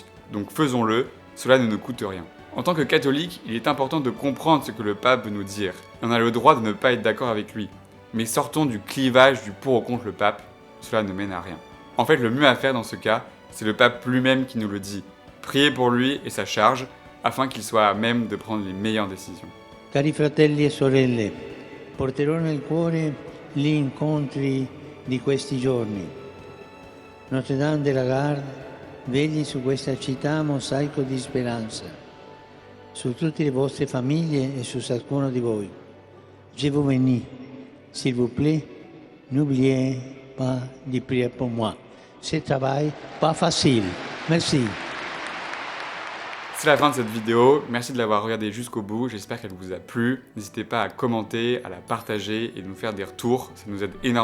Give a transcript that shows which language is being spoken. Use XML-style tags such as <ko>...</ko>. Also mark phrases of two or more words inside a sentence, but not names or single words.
<fr>Donc faisons-le, cela ne nous coûte rien. En tant que catholique, il est important de comprendre ce que le pape veut nous dire. On a le droit de ne pas être d'accord avec lui. Mais sortons du clivage du pour ou contre le pape, cela ne mène à rien. En fait, le mieux à faire dans ce cas, c'est le pape lui-même qui nous le dit. Priez pour lui et sa charge, afin qu'il soit à même de prendre les meilleures décisions.</fr> <it>Cari fratelli e sorelle, porterò nel cuore gli incontri di questi giorni. Notre-Dame de la Garde vegli su questa città mosaico di speranza, su tutte le vostre famiglie e su ciascuno di voi.</it> <fr>Je vous bénis. S'il vous plaît, n'oubliez pas de prier pour moi. Ce travail pas facile. Merci. C'est la fin de cette vidéo, merci de l'avoir regardée jusqu'au bout, j'espère qu'elle vous a plu. N'hésitez pas à commenter, à la partager et de nous faire des retours, ça nous aide énormément.</fr>